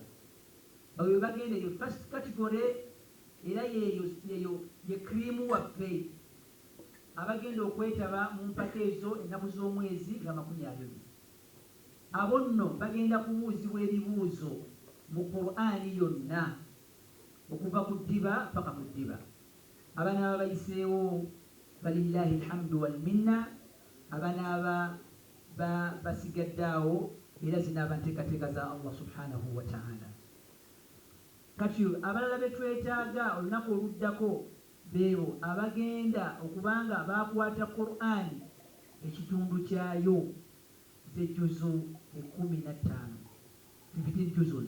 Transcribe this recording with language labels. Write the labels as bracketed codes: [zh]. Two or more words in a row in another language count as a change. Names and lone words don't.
[lg] Abo be bagenda eyo [en] first category, [lg] era yeyo ye cream waffe abagenda okwetaba mu mpaka ezo ennaku z'omwezi nga 20. Abo nno bagenda kubuuzibwa ebibuuzo mu Quran yonna okuva ku ddiba paka ku ddiba. Abanaaba bayiseewo [ar] فلله الحمد والمنة, [lg] abanaaba basigaddaawo era zinaaba nteekateeka za [ar] الله سبحانه وتعالى. [lg] Kati abalala betwetaaga olunaku oluddako beebo abagenda okubanga bakwata Quran ekitundu kyayo z'ejjuzu 15, 15 juzuz.